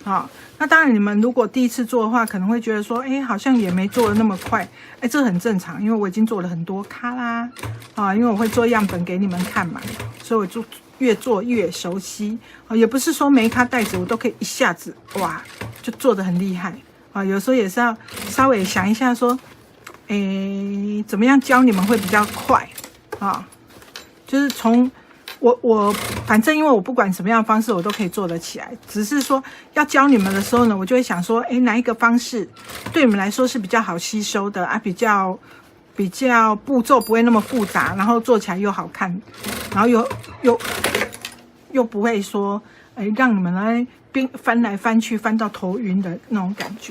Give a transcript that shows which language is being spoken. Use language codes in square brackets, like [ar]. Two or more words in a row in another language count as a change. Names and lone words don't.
[zh] 那當然你們如果第一次做的話，可能會覺得說，好像也沒做的那麼快，這很正常，因為我已經做了很多咖啦，因為我會做樣本給你們看嘛，所以我就越做越熟悉，也不是說每一咖袋子我都可以一下子哇就做得很厲害，有時候也是要稍微想一下說，怎麼樣教你們會比較快，就是從我反正因為我不管什麼樣的方式我都可以做得起來，只是說要教你們的時候呢，我就會想說，哪一個方式對你們來說是比較好吸收的啊，比较步驟不會那麼複雜，然后做起來又好看，然后又不會說讓你們來翻來翻去翻到頭暈的那種感覺。